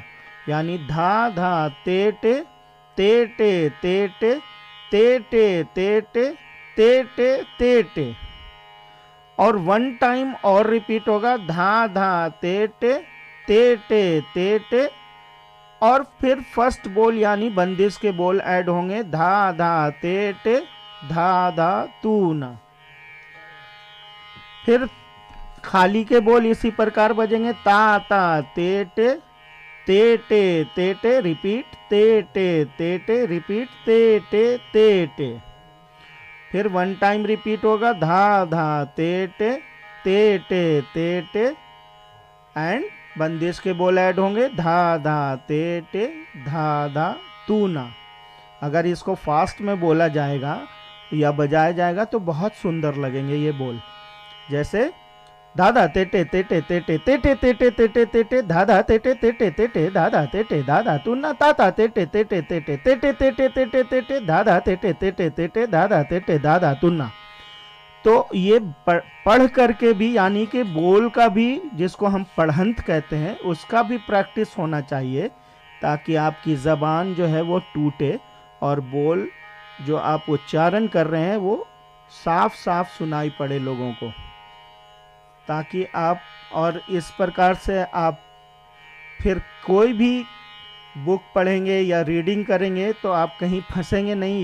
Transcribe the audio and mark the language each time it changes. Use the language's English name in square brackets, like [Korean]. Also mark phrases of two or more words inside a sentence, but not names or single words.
[Hindi] यानी धा धा तेटे तेटे, और 1 टाइम और रिपीट होगा धा धा तेटे, और फिर फर्स्ट बोल यानी बंदिश के बोल ऐड होंगे धा धा तेटे, धा धा तू ना। फिर खाली के बोल इसी प्रकार बजेंगे ता ता तेटे रिपीट तेटे रिपीट तेटे। फिर 1 टाइम रिपीट होगा धा धा तेटे, एंड बंदिश के बोल ऐड होंगे धा धा तेटे, धा धा तू ना। अगर इसको फास्ट में बोला जाएगा या बजाया जाएगा तो बहुत सुंदर लगेंगे ये बोल। जैसे दादा तेटे दादा तेटे दादा तेटे दादा तू ना, ताता तेटे दादा तेटे दादा तेटे दादा तू ना। तो ये पढ़ करके भी, यानी कि बोल का भी, जिसको हम पढ़ंत कहते हैं, उसका भी प्रैक्टिस होना चाहिए, ताकि आपकी ज़बान जो है वो टूटे और बोल जो आप उच्चारण कर रहे हैं वो साफ साफ सुनाई पड़े लोगों को, ताकि आप, और इस प्रकार से आप फिर कोई भी बुक पढ़ेंगे या रीडिंग करेंगे तो आप कहीं फंसेंगे नहीं।